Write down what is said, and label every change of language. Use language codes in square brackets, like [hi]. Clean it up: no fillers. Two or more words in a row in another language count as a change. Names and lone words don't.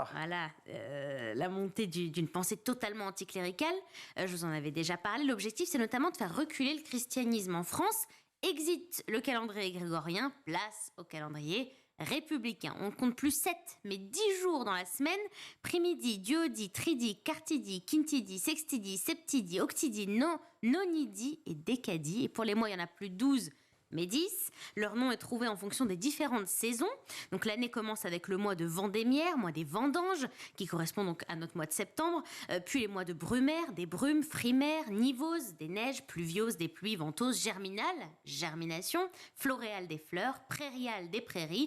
[fr] Voilà, la montée d'une pensée totalement anticléricale. Je vous en avais déjà parlé. L'objectif, c'est notamment de faire reculer le christianisme en France. Exit le calendrier grégorien, place au calendrier républicain. On ne compte plus 7, mais 10 jours dans la semaine. Primidi, duodi, tridi, quartidi, quintidi, sextidi, septidi, octidi, nonidi et décadi. Et pour les mois, il y en a plus 12, mais 10. Leur nom est trouvé en fonction des différentes saisons. Donc l'année commence avec le mois de Vendémiaire, mois des vendanges, qui correspond donc à notre mois de septembre. Puis les mois de Brumaire, des brumes, frimaire, nivose, des neiges, pluviose, des pluies, ventose, germinale, germination, floréale des fleurs, prairiale des prairies.